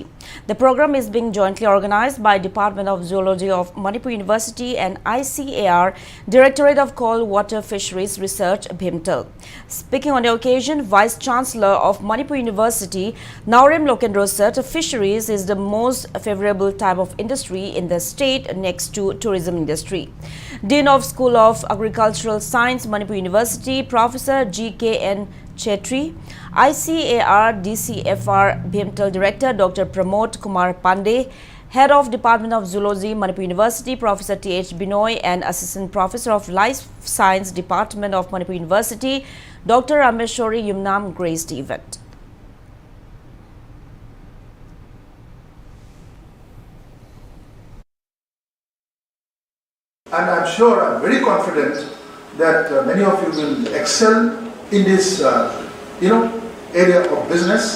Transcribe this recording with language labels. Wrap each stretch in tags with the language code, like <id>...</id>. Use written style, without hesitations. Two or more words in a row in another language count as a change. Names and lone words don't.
<en>The program is being jointly organized by Department of Zoology of Manipur University and ICAR, Directorate of Cold Water Fisheries Research, Bhimtal. Speaking on the occasion, Vice Chancellor of Manipur University, Naurem Lokendro said fisheries is the most favorable type of industry in the state next to tourism industry. Dean of School of Agricultural Science, Manipur University, Professor G.K.N. Chetri, ICAR DCFR Bhimtal Director Dr. Pramod Kumar Pandey, Head of Department of Zoology, Manipur University, Professor T.H. Binoy, and Assistant Professor of Life Science Department of Manipur University, Dr. Rameshwari Yumnam graced the event. And I'm sure, I'm very confident that many of you will excel in this, area of business.</en>